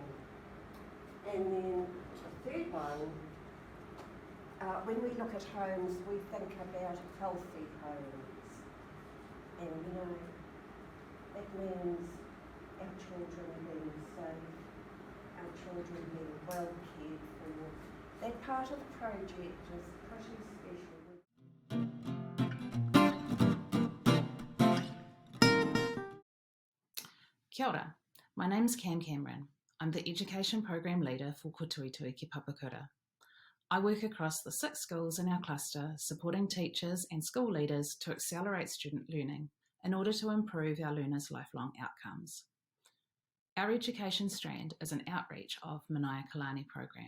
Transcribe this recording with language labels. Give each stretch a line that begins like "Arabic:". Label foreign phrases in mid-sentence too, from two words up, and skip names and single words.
English: And then the third one, when we look at homes, we think about healthy homes. And that means our children being safe, our children being well cared for. That part of the project is pretty special.
Māori: Kia ora,
English: my name's Cam Cameron. I'm the Education Program Leader for Katoitui Ki Papakura. I work across the 6 schools in our cluster, supporting teachers and school leaders to accelerate student learning in order to improve our learners' lifelong outcomes. Our education strand is an outreach of Manaia Kalani program.